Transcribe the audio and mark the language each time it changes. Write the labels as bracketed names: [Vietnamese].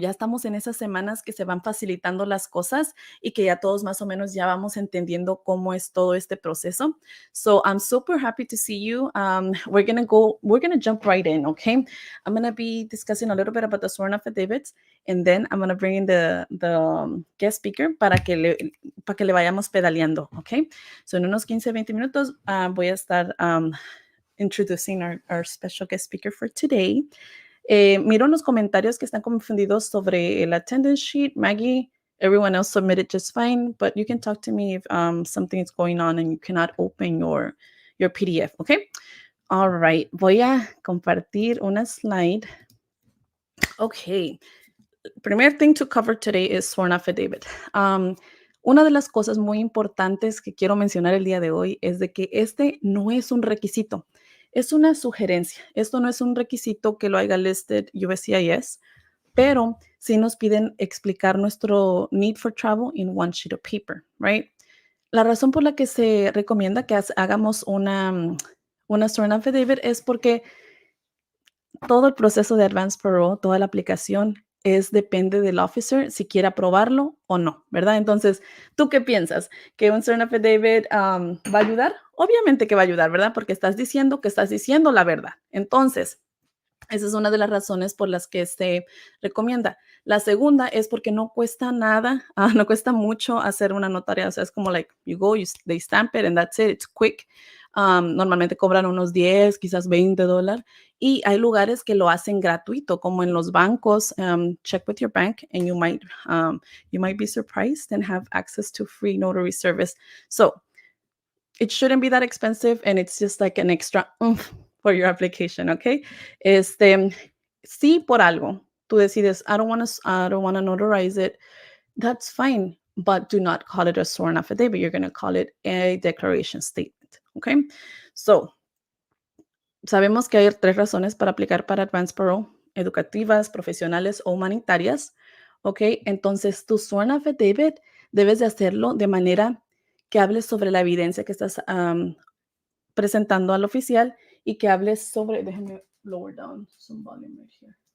[Spanish] Ya estamos en esas semanas que se van facilitando las cosas y que ya todos más o menos ya vamos entendiendo cómo es todo este proceso. [English] So I'm super happy to see you. We're gonna jump right in, okay? I'm gonna be discussing a little bit about the sworn affidavits, and then I'm gonna bring in the guest speaker [Spanish] para que le vayamos pedaleando, [English] okay? So [Spanish] en unos 15, 20 minutos voy a estar [English] introducing our special guest speaker for today. [Spanish] Miro en los comentarios que están confundidos sobre el attendance sheet. [English] Maggie, everyone else submitted just fine, but you can talk to me if something is going on and you cannot open your PDF, okay? All right, [Spanish] voy a compartir una [English] slide. Okay, [Spanish] primer [English] thing to cover today is sworn affidavit. [Spanish] Una de las cosas muy importantes que quiero mencionar el día de hoy es de que este no es un requisito, es una sugerencia. Esto no es un requisito que lo haya listed USCIS, pero sí nos piden explicar nuestro [English] need for travel in one sheet of paper, right? [Spanish] La razón por la que se recomienda que hagamos una sworn affidavit es porque todo el proceso de Advance Parole, toda la aplicación, depende del officer si quiere aprobarlo o no, ¿verdad? Entonces, ¿tú qué piensas? ¿Que un sworn affidavit va a ayudar? Obviamente que va a ayudar, ¿verdad? Porque estás diciendo que estás diciendo la verdad. Entonces, esa es una de las razones por las que se recomienda. La segunda es porque no cuesta nada, no cuesta mucho hacer una notaria. O sea, es como [English] like you go, they stamp it and that's it. It's quick. [Spanish] Normalmente cobran unos 10, quizás $20. Y hay lugares que lo hacen gratuito, como en los bancos. [English] Check with your bank and you might be surprised and have access to free notary service. So it shouldn't be that expensive and it's just like an extra oomph for your application, okay? [Spanish] Si por algo tú decides, [English] I don't want to notarize it, that's fine, but do not call it a sworn affidavit. You're going to call it a declaration statement, okay? [Spanish] So, sabemos que hay 3 razones para aplicar para Advance Parole: educativas, profesionales o humanitarias, ¿ok? Entonces, tu sworn affidavit debes de hacerlo de manera que hables sobre la evidencia que estás presentando al oficial y que hables sobre, déjenme [English] lower down some volume right here.